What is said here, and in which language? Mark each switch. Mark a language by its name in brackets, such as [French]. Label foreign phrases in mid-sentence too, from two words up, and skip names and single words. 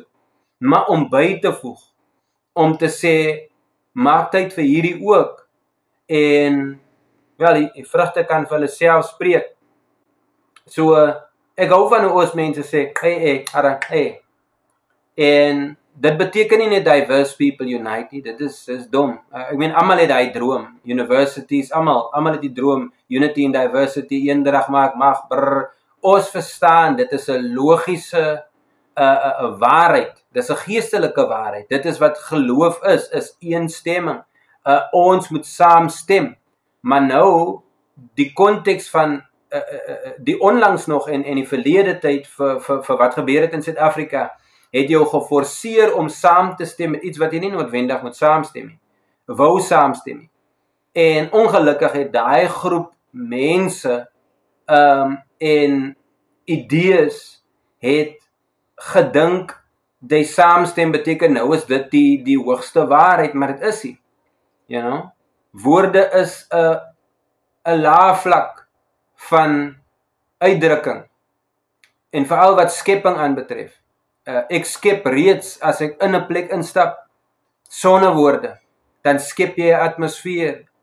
[Afrikaans] Maar om by te voeg, om te sê, maak tyd vir hierdie ook, en wel, die vrugte kan vir hulle self spreek. So, ek hou van hoe ons mense sê, hey, en dit beteken nie net [English] diverse people unite [Afrikaans] nie, dit is dom. Ek meen, almal het daai droom, universities, almal het die droom, [English] unity and diversity, [Afrikaans] eendrag maak, mag, brrr. Ons verstaan, dit is 'n logiese waarheid, dit is 'n geestelike waarheid, dit is wat geloof is eenstemming. Ons moet saamstem, maar nou, die konteks van die onlangs nog en die verlede tyd vir wat gebeur het in Suid-Afrika, het jou geforseer om saam te stem met iets wat jy nie noodwendig moet saamstem nie, wou saamstem nie. En ongelukkig het daai groep mense en idees het gedink, die saamstem beteken nou is dit die hoogste waarheid, maar dit is nie. [English] You know? [Afrikaans] Woorde is 'n lae vlak van uitdrukking, en veral wat skepping aanbetref. Ek skep reeds, as ek in 'n plek instap, sonder woorde, dan skep jy 'n atmosfeer.